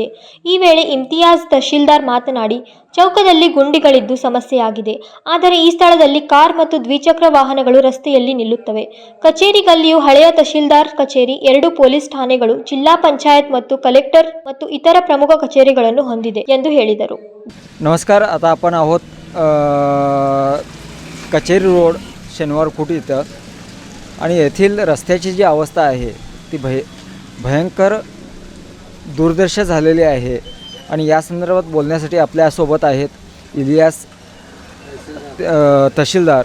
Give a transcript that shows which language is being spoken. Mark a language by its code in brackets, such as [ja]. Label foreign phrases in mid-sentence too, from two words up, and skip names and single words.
[kn] ಈ ವೇಳೆ ಇಮ್ತಿಯಾಜ್ ತಹಶೀಲ್ದಾರ್ ಮಾತನಾಡಿ, ಚೌಕದಲ್ಲಿ ಗುಂಡಿಗಳಿದ್ದು ಸಮಸ್ಯೆಯಾಗಿದೆ. ಆದರೆ ಈ ಸ್ಥಳದಲ್ಲಿ ಕಾರ್ ಮತ್ತು ದ್ವಿಚಕ್ರ ವಾಹನಗಳು ರಸ್ತೆಯಲ್ಲಿ ನಿಲ್ಲುತ್ತವೆ. ಕಚೇರಿ ಗಲ್ಲಿಯು ಹಳೆಯ ತಹಶೀಲ್ದಾರ್ ಕಚೇರಿ, 2 ಪೊಲೀಸ್ ಠಾಣೆಗಳು, ಜಿಲ್ಲಾ ಪಂಚಾಯತ್ ಮತ್ತು ಕಲೆಕ್ಟರ್ ಮತ್ತು ಇತರ ಪ್ರಮುಖ ಕಚೇರಿಗಳನ್ನು ಹೊಂದಿದೆ ಎಂದು ಹೇಳಿದರು. [mr] नमस्कार. आता आपण आहोत कचेरी रोड शनिवार कुट इथं आणि येथील रस्त्याची जी अवस्था आहे ती भयंकर दुर्दशा झालेली आहे. आणि या संदर्भात बोलण्यासाठी आपल्यासोबत आहेत इलियास तहसीलदार.